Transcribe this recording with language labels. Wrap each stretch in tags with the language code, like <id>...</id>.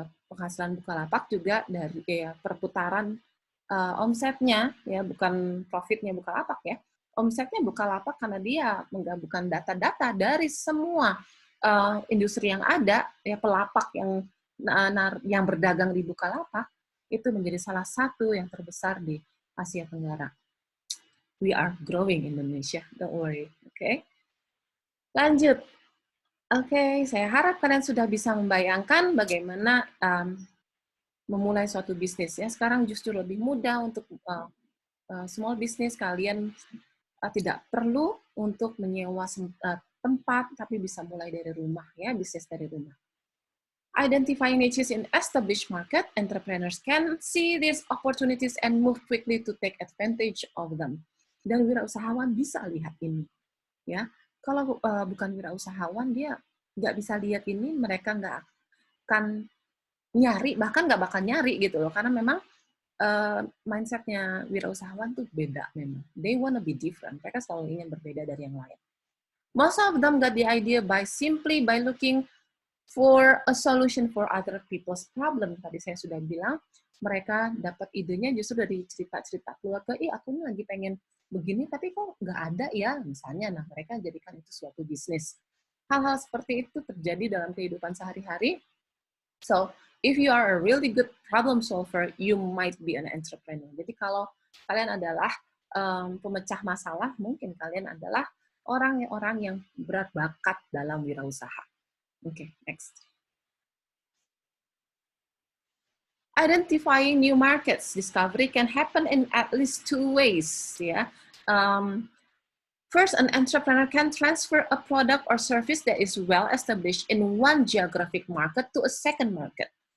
<id>Penghasilan Bukalapak juga dari perputaran omsetnya, ya, bukan profitnya Bukalapak ya, omsetnya Bukalapak karena dia menggabungkan data-data dari semua industri yang ada, ya pelapak yang berdagang di Bukalapak, itu menjadi salah satu yang terbesar di Asia Tenggara.</id> <en>We are growing Indonesia, don't worry.</en> <id>Oke. Lanjut. Oke, saya harap kalian sudah bisa membayangkan bagaimana memulai suatu bisnis. Ya, sekarang justru lebih mudah untuk small business. Kalian tidak perlu untuk menyewa tempat, tapi bisa mulai dari rumah, ya, bisnis dari rumah.</id> <en>Identifying niches in established market, entrepreneurs can see these opportunities and move quickly to take advantage of them.</en> <id>Dan wirausahawan bisa lihat ini, ya. Kalau bukan wirausahawan, dia nggak bisa lihat ini, mereka nggak akan nyari, bahkan nggak bakal nyari gitu loh, karena memang mindsetnya wirausahawan tuh beda memang.</id> <en>They wanna be different.</en> <id>Mereka selalu ingin berbeda dari yang lain.</id> <en>Most of them got the idea simply by looking for a solution for other people's problem.</en> <id>Tadi saya sudah bilang, mereka dapat idenya justru dari cerita-cerita keluarga, aku nih lagi pengen begini, tapi kok nggak ada ya, misalnya. Nah, mereka jadikan itu suatu bisnis. Hal-hal seperti itu terjadi dalam kehidupan sehari-hari.</id> <en>So, if you are a really good problem solver, you might be an entrepreneur.</en> <id>Jadi kalau kalian adalah pemecah masalah, mungkin kalian adalah orang-orang yang berbakat dalam wirausaha.</id> <en>Oke, next. Identifying new markets discovery can happen in at least 2 ways. Ya, first, an entrepreneur can transfer a product or service that is well established in one geographic market to a second market.</en>